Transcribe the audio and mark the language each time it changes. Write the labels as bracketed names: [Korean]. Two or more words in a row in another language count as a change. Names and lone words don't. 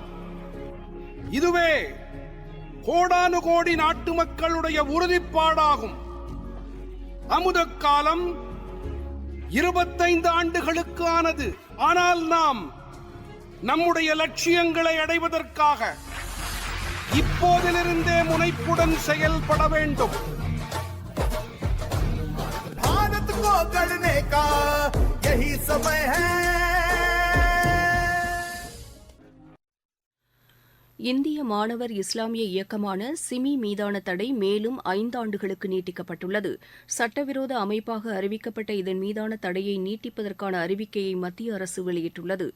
[Tamil] இதுவே கோடானு கோடி நாட்டு மக்களுடைய உறுதிப்பாடாகும். அமுத காலம் 25 ஆண்டுகளுக்கு ஆனது. ஆனால் நாம் நம்முடைய லட்சியங்களை அடைவதற்காக இப்போதிலிருந்தே முனைப்புடன் செயல்பட வேண்டும். [Hindi] भारत को गढ़ने का यही समय है. [Tamil] இந்திய மாணவர் இஸ்லாமிய இயக்கமான சிமி மீதான தடை மேலும் 5 ஆண்டுகளுக்கு நீட்டிக்கப்பட்டுள்ளது. சட்டவிரோத அமைப்பாக அறிவிக்கப்பட்ட இதன் மீதான தடையை நீட்டிப்பதற்கான அறிவிக்கையை மத்திய அரசு வெளியிட்டுள்ளது.